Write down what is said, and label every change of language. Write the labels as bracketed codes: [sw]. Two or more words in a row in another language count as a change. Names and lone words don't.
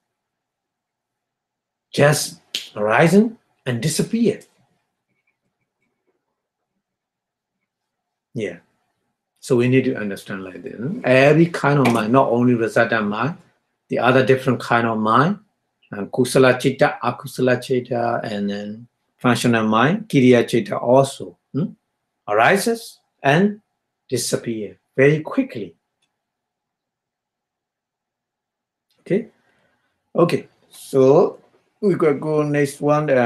[en] Just arising and disappear. Yeah. So we need to understand like this. Every kind of mind, not only resultant mind, the other different kind of mind, and [pi] kusala citta, akusala citta, [en] and then functional mind, [pi] kiriya citta [en] also arises and disappear very quickly. Okay. So we could go next one.